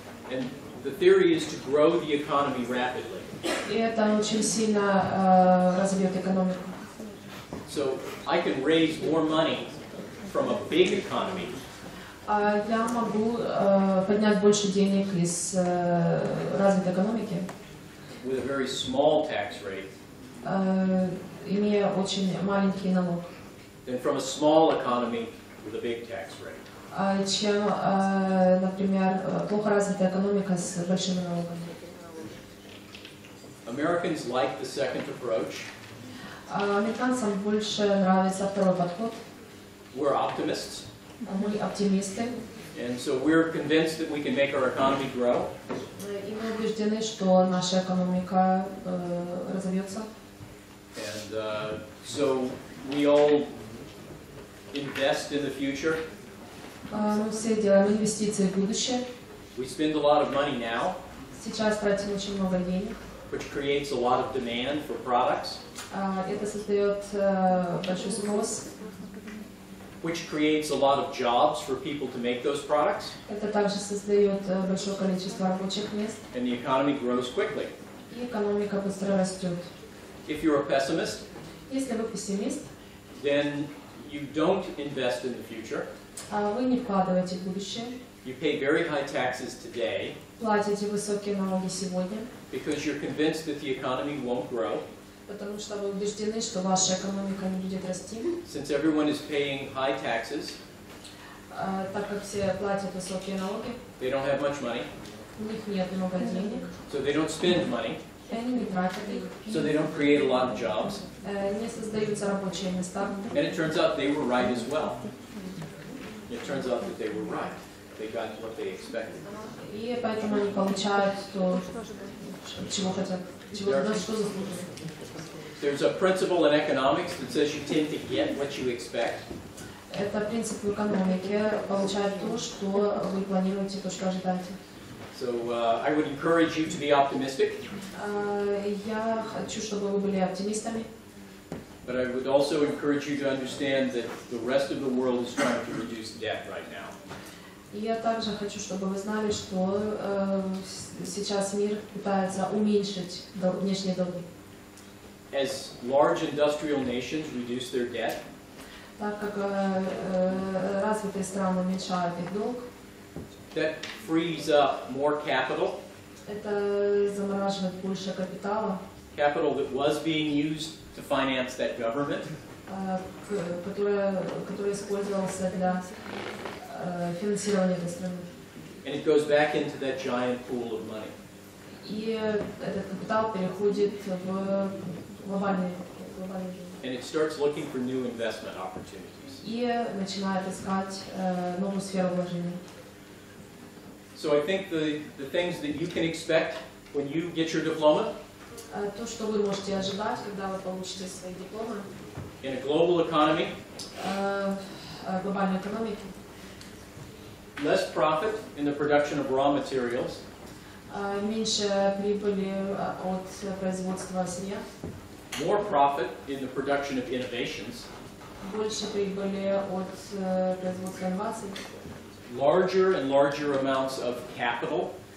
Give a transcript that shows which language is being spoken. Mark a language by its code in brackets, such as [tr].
[en] And the theory is to grow the economy rapidly. [ru] И это очень сильно разовьет экономику. [en] So I can raise more money from a big economy. [ru] Я могу поднять больше денег из развитой экономики, [en] With a very small tax rate, [ru] имея очень маленький налог, [en] than from a small economy with a big tax rate. [ru] чем, например, плохо развитая экономика с большими налогами. [en] Americans like the second approach. [ru] Американцам больше нравится второй подход. [en] We're optimists, [ru] Мы оптимисты, [en] and so we're convinced that we can make our economy grow. [ru] и мы убеждены, что наша экономика разовьется. [en] And so we all invest in the future. [ru] Мы все делаем инвестиции в будущее. [en] We spend a lot of money now, [ru] Сейчас тратим очень много денег. [en] which creates a lot of demand for products, [ru] Это создает большой спрос. [en] which creates a lot of jobs for people to make those products, [ru] Это также создает большое количество рабочих мест. [en] and the economy grows quickly. [ru] И экономика быстро растет. [en] If you're a pessimist, [ru] Если вы пессимист, [en] then you don't invest in the future. [ru] вы не вкладываете в будущее, [en] You pay very high taxes today [ru] платите высокие налоги сегодня, [en] because you're convinced that the economy won't grow. [ru] потому что вы убеждены, что ваша экономика не будет расти. [en] Since everyone is paying high taxes, [ru] Так как все платят высокие налоги, [en] they don't have much money, [ru] у них нет много денег, [en] so they don't spend money, [ru] и они не тратят их, [en] so they don't create a lot of jobs. [ru] не создаются рабочие места. [en] And it turns out they were right as well. It turns out that they were right. They got what they expected. [ru] И поэтому они получают то, чего хотят, чего что заслуживают. [en] There's a principle in economics that says you tend to get what you expect. [ru] Это принцип в экономике, получать то, что вы планируете, то, что ожидаете. [en] So I would encourage you to be optimistic, [ru] Я хочу, чтобы вы были оптимистами, [en] but I would also encourage you to understand that the rest of the world is trying to reduce debt right now. [ru] И я также хочу, чтобы вы знали, что сейчас мир пытается уменьшить внешние долги. [en] As large industrial nations reduce their debt, [ru] Так как развитые страны уменьшают их долг, [en] that frees up more capital, [ru] это замораживает больше капитала, [en] capital that was being used to finance that government, [ru] который использовался для финансирования этой страны. [en] and it goes back into that giant pool of money. [ru] И этот капитал переходит в глобальный [en] And it starts looking for new investment opportunities. [ru] и начинает искать новую сферу вложений. [en] So I think the things that you can expect when you get your diploma [ru] То, что вы можете ожидать, когда вы получите свои дипломы [en] in a global economy, [ru] в глобальной экономике, [en] less profit in the production of raw materials, [ru] меньше прибыли от производства сырья, [en] more profit in the production of innovations, [ru] больше прибыли от производства инноваций, [en] larger and larger amounts of capital